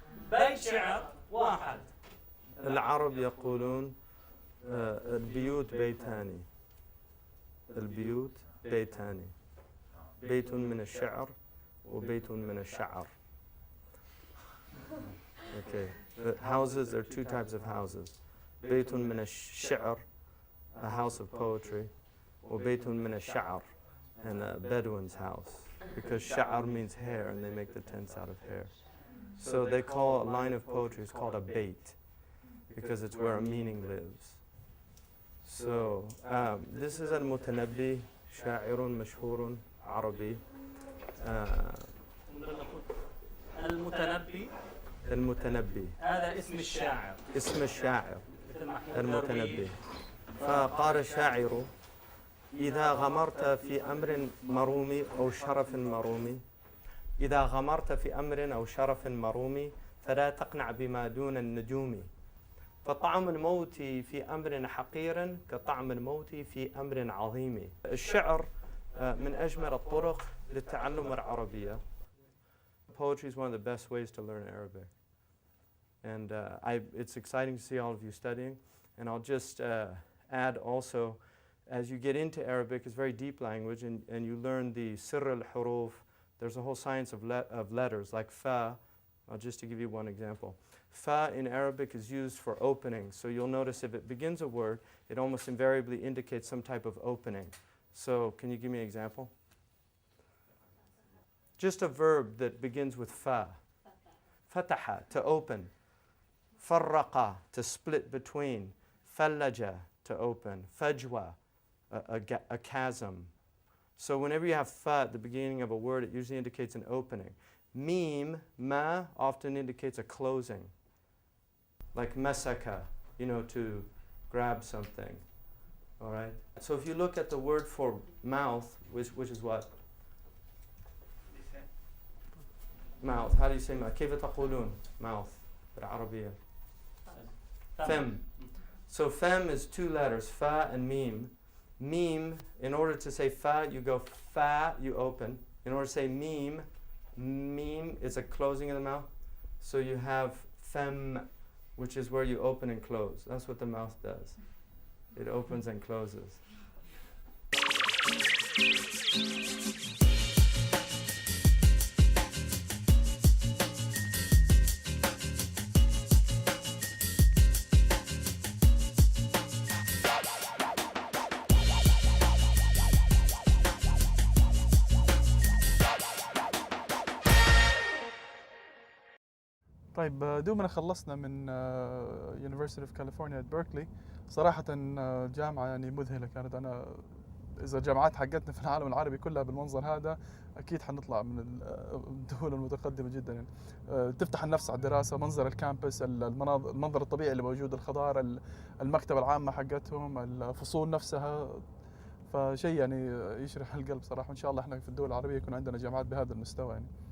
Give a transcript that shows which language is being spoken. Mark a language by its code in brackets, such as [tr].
[ar] بيت شعر واحد. العرب يقولون البيوت بيتان. البيوت بيتان. بيت من الشعر وبيت من الشعر. [en] Okay. Houses, there are two types of houses. [ar] بيت من الشعر, [en] a house of poetry, [ar] وبيت من الشعر, [en] and a Bedouin's house. Because sha'ar means hair, and they make the tents out of hair. So they call a line of poetry, it's called a bait, because it's where a meaning lives. So this is al-Mutanabbi, sha'irun mashhurun Arabi. [ar] المتنبي. المتنبي هذا اسم الشاعر. اسم الشاعر المتنبي. فقال الشاعر: إذا غمرت في أمر مروم أو شرف مروم، إذا غمرت في أمر أو شرف مروم، فلا تقنع بما دون النجوم، فطعم الموت في أمر حقير كطعم الموت في أمر عظيم. الشعر من أجمل الطرق للتعلم العربية. [en] Poetry is one of the best ways to learn Arabic. And it's exciting to see all of you studying. And I'll just add also, as you get into Arabic, it's a very deep language, and you learn the sirr al-huruf. There's a whole science of letters, like fa. Just to give you one example. Fa in Arabic is used for opening. So you'll notice if it begins a word, it almost invariably indicates some type of opening. So can you give me an example? Just a verb that begins with fa. Fataha, to open. Farraqa, to split between. Fallaja, to open. Fajwa, a chasm. So whenever you have fa at the beginning of a word, it usually indicates an opening. Mim, ma, often indicates a closing. Like masaka, to grab something. All right? So if you look at the word for mouth, which is what? Mouth. How do you say mouth? [ar] كيف تقولون mouth بالعربية? [en] Fem. So fem is two letters, fa and mim. Mim, in order to say fa, you go fa, you open. In order to say mim is a closing of the mouth. So you have fem, which is where you open and close. That's what the mouth does. It opens and closes. [ar] طيب دوبنا خلصنا من University of California at Berkeley. صراحة جامعة يعني مذهلة كانت. أنا إذا الجامعات حقتنا في العالم العربي كلها بالمنظر هذا أكيد حنطلع من الدول المتقدمة جدا يعني. تفتح النفس على الدراسة، منظر الكامبس، المنظر الطبيعي اللي موجود، الخضار، المكتبة العامة حقتهم، الفصول نفسها، فشيء يعني يشرح القلب صراحة. وإن شاء الله إحنا في الدول العربية يكون عندنا جامعات بهذا المستوى يعني.